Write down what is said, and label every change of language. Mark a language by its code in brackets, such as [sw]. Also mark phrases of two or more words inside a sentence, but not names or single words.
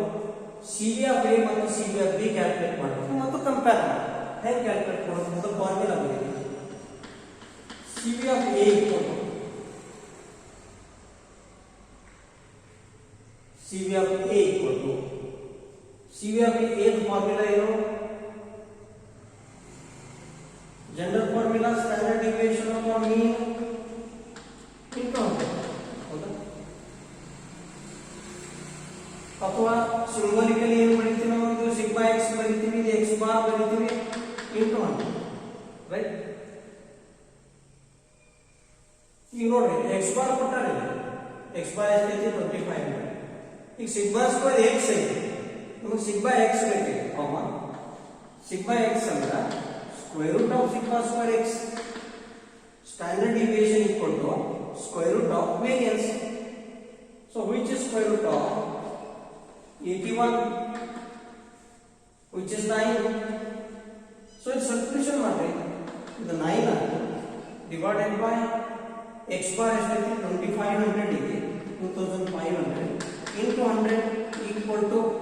[en] CV of A [kn] ಮತ್ತು [en] CV of B [kn] ಕ್ಯಾಲ್ಕುಲೇಟ್ ಮಾಡಬೇಕು ಮತ್ತು ಕಂಪೇರ್ ಮಾಡಬೇಕು. ಹೆಂಗೆ ಕ್ಯಾಲ್ಕುಲೇಟ್ ಮಾಡಬೇಕು ಅಂತ ಫಾರ್ಮುಲಾ ಬಂದಿದೆ. [en] CV of A CV of A formula [kn] ಏನು? [en] general formula standard deviation of mean [hi] इनका होगा [kn] ಅಥವಾ ಸಿಂಬಲಿಕಲಿ ಏನು ಬರೀತೀವಿ ನಾವು? ಇದು [en] sigma x [kn] ಬರೀತೀವಿ, ಇದು [en] x bar [kn] ಬರೀತೀವಿ [en] into 100, right? [kn] ಈಗ ನೋಡ್ರಿ [en] x bar [kn] ಕೊಟ್ಟಾರೆ, [en] x bar [kn] ಎಷ್ಟೈತಿ? 2500. ಈಗ [en] sigma square x [kn] ಐತಿ, ನಮಗೆ [en] sigma x [kn] ಬೇಕೈತಿ, [en] sigma x [kn] ಅಂದ್ರೆ [en] square root of sigma square x. Standard deviation equal to square root of variance. So which is square root of 81, which is 9. So it's substitution matter. The 9 divided by x bar is 2500 ಇದೆ, 2500 into 100 equal to